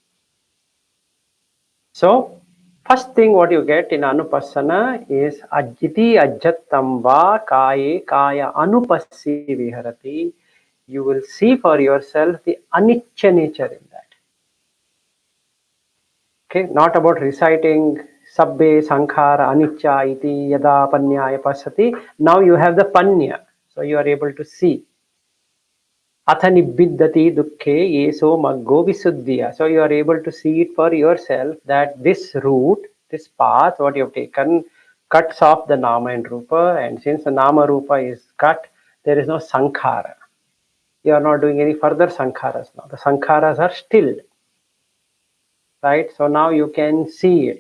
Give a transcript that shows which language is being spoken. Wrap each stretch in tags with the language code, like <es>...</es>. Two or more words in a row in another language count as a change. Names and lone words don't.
<en>So, first thing what you get in Anupassana is</en> <pi>Ajiti Ajjattam va Kaye Kaya Anupassi Viharati.</pi> <en>You will see for yourself the anicca nature in that. Okay, not about reciting</en> <pi>Sabbe Sankhara Anicca iti Yada Panyaya Pasati.</pi> <en>Now you have the Panya. So you are able to see.</en> <pi>Atha nibbiddati dukkhe yeso maggo visuddhiya.</pi> <en>So you are able to see it for yourself that this route, this path, what you have taken, cuts off the Nama and Rupa, and since the</en> <pi>Nama Rupa</pi> <en>is cut, there is no Sankhara. You are not doing any further Sankharas now. The Sankharas are stilled. Right? So now you can see it.</en>